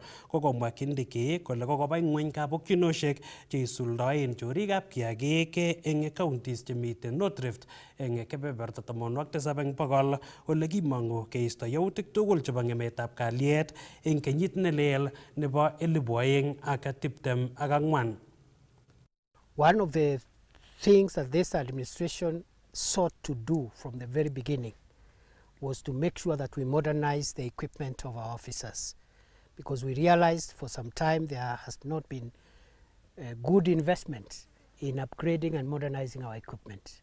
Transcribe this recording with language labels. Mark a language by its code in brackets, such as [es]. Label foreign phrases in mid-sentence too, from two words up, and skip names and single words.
[kln] Kokomwa Kindiki kole kokoba ng'weny kabokyinosiek cheisuldoen chorikab kiagik eng counties chemite North Rift eng kebeberta 70 eng bokol ole kimong'u keisto yautik tugul chebo ng'emetab kalyet eng kenyit nelel nebo 2024. [en] One of the things that this administration sought to do from the very beginning was to make sure that we modernize the equipment of our officers, because we realized for some time there has not been good investment in upgrading and modernizing our equipment.